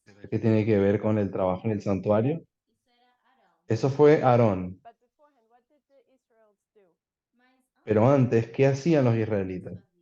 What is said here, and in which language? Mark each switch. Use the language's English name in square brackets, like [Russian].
[Spanish] ¿Qué tiene que ver con el trabajo en el santuario? Eso fue Aarón. [English] But beforehand, what did the Israelites do? [Spanish] Pero antes, ¿qué hacían los israelitas?